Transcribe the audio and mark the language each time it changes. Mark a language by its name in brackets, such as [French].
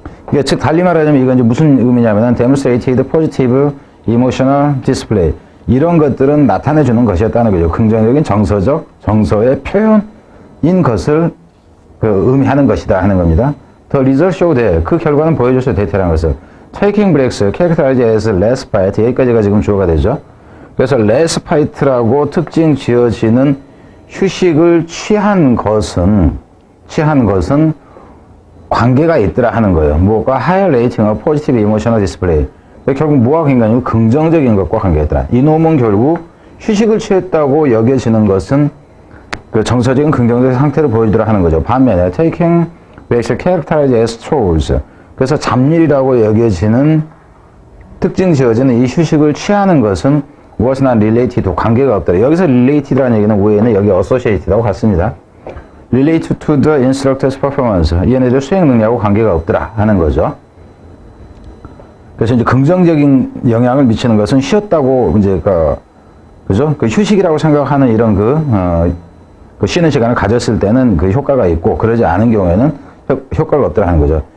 [Korean] 이게 즉, 달리 말하자면 이건 이제 무슨 의미냐면, [English] demonstrated positive emotional display. [Korean] 이런 것들은 나타내주는 것이었다는 거죠. 긍정적인 정서의 표현인 것을 의미하는 것이다 하는 겁니다. [English] The result showed that, [Korean] 그 결과는 보여줬어요. 데이터라는 것을. [English] Taking breaks, characterized as respite, [Korean] 여기까지가 지금 주어가 되죠. 그래서 respite라고 특징 지어지는 휴식을 취한 것은 관계가 있더라 하는 거예요. 뭐가 [English] higher rating of positive emotional display. [Korean] 결국 뭐와 관계가 긍정적인 것과 관계가 있더라. 이놈은 결국 휴식을 취했다고 여겨지는 것은 그 정서적인 긍정적인 상태를 보여주더라 하는 거죠. 반면에 [English] taking breaks characterized as chores. [Korean] 그래서 잡일이라고 여겨지는 특징 지어지는 이 휴식을 취하는 것은 [English] was not related, [Korean] 관계가 없더라. 여기서 related라는 얘기는 위에는 여기 associated하고 같습니다. [English] related to the instructor's performance. [Korean] 얘네들 수행 능력하고 관계가 없더라 하는 거죠. 그래서 이제 긍정적인 영향을 미치는 것은 쉬었다고 이제 그죠? 그 휴식이라고 생각하는 이런 그 쉬는 시간을 가졌을 때는 그 효과가 있고 그러지 않은 경우에는 효과가 없더라 하는 거죠.